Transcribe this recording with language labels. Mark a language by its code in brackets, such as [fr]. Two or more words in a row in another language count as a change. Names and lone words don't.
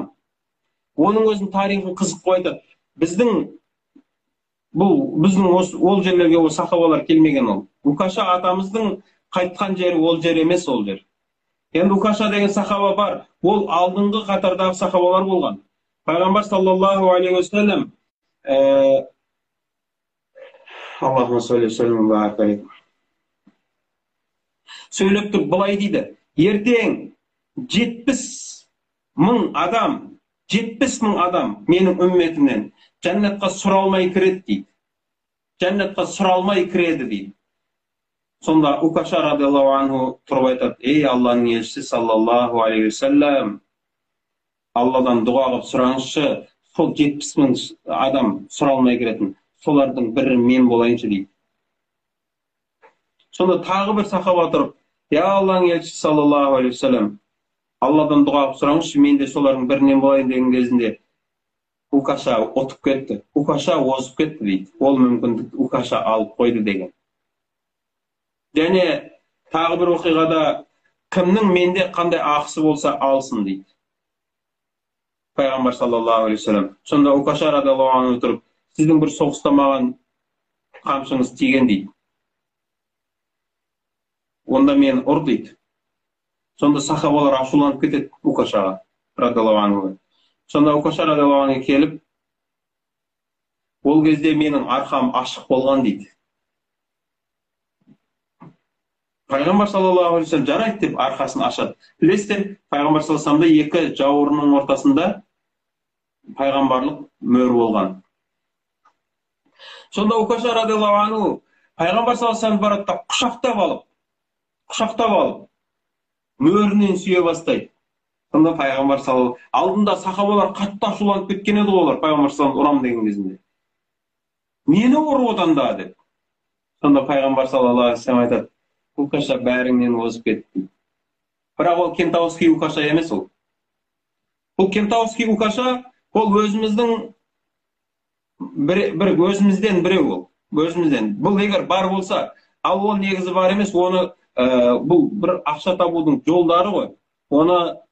[kk] Оның өзінің тарихын қызық қойды. Біздің ол жерлерге ол сахабалар келмеген ол. Укаша атамыздың қайтқан жері ол жер емес ол жер. Енді Укаша деген сахаба бар. Ол алдыңғы қатардағы сахабалар болған. [ar] Пайғамбар صلى الله عليه وسلم اللهم صل وسلم وبارك. [kk] Сөйлеп тұр, былай дейді. Ертең 70 мың адам менің үмметімнен жәннатқа сұралмай кіреді дейді. Жәннатқа сұралмай кіреді дейді. Сонда Укаша [ar] رضي الله عنه [kk] тұрып айтады: ей Алланың елшісі [ar] صلى الله عليه وسلم, [kk] Алладан дұға қылып сұраңызшы, сол 70 мың адам сұралмай кіретін, солардың бірі мен болайыншы дейді. Сонда тағы бір сахаба тұрып: я Алланың елшісі [ar] صلى الله عليه وسلم, [kk] Алладан дұға қылып сұраңызшы, мен де солардың бірінен болайын деген кезінде Укаша отып кетті, Укаша озып кетті дейді. Ол мүмкіндік Укаша алып қойды деген. Және тағы бір оқиғада кімнің менде қандай ақысы болса алсын дейді Пайғамбар [ar] صلى الله عليه وسلم. [kk] Сонда Укаша [ar] رضي الله عنه [kk] тұрып: сіздің бір соғыста маған қамшыңыз тиген дейді. Онда мен ұр дейді. Сонда сахабалар ашуланып кетеді Укашаға [ar] رضي الله عنه. [kk] Сонда Укаша [ar] رضي الله عنه [kk] келіп, ол кезде менің арқам ашық болған дейді. Пайғамбар [ar] صلى الله عليه وسلم [kk] жарайды деп арқасын ашады. Білесіздер, Пайғамбар [ar] صلى الله عليه وسلم [kk] екі жауырынның ортасында пайғамбарлық мөр болған. Сонда Укаша [ar] رضي الله عنه [kk] Пайғамбар [ar] صلى الله عليه وسلم [kk] барады да құшақтап алып мөрінен сүйе бастайды. Сонда Пайғамбар [ar] صلى الله عليه وسلم [kk] алдында сахабалар қатты ашуланып кеткен еді ғой, олар Пайғамбар [ar] صلى الله عليه وسلم [kk] ұрам деген кезінде. Мені ұр одан да деп. Сонда Пайғамбар [ar] صلى الله عليه وسلم [kk] айтады: Укаша бәріңнен озып кетті. Бірақ ол кентауский Укаша емес ол. Бұл кентауский Укаша ол өзіміздің өзімізден біреу ол. Өзімізден. Бұл егер бар болса, ал ол негізі бар емес, оны бұл бір ақша табудың жолдары ғой.